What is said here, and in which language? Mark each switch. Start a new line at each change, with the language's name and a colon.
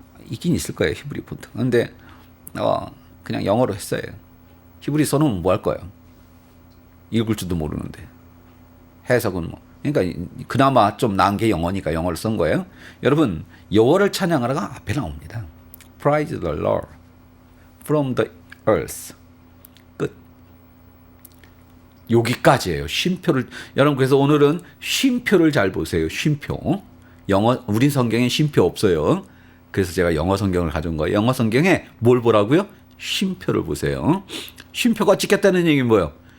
Korean: 있긴 있을 거예요, 히브리 폰트. 근데 그냥 영어로 했어요. 히브리 써놓으면 뭐 할 거예요? 읽을 줄도 모르는데. 해석은 뭐. 그러니까 그나마 좀 나은 게 영어니까 영어를 쓴 거예요. 여러분, 여호와를 찬양하라가 앞에 나옵니다.
English: Praise the Lord from the earth.
Korean: 끝. 여기까지예요. 쉼표를. 여러분, 그래서 오늘은 쉼표를 잘 보세요. 쉼표. 우린 성경에 쉼표 없어요. 그래서 제가 영어 성경을 가져온 거예요. 영어 성경에 뭘 보라고요? 쉼표를 보세요. 쉼표가 찍혔다는 얘기는 뭐예요?